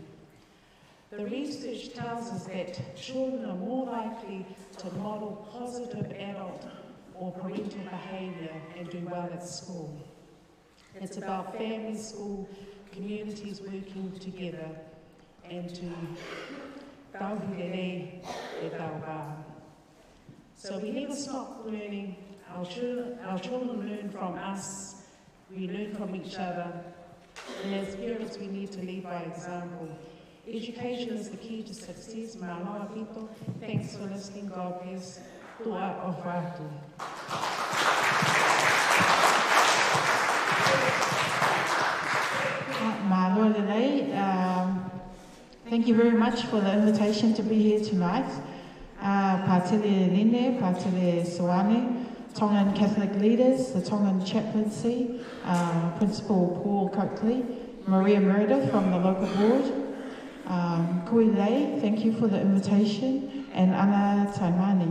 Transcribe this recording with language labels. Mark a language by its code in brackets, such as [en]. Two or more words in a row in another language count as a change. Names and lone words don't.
[en] The research tells us that children are more likely to model positive adult or parental behaviour and do well at school. It's about family, school, communities working together and to tauhirere e tauwā. So we never stop learning. Our children learn from us. We learn from each other. And as parents, we need to lead by example. Education is the key to success. [to] Mā loa [en] people. Thanks for listening. God bless. Tua o whātu. Thank you very much for the invitation to be here tonight. Pātele Rine, Pātele Soane, Tongan Catholic leaders, the Tongan chaplaincy, Principal Paul Coakley, Maria Meredith from the local board, Kui Lei, thank you for the invitation, and Anna Taimani.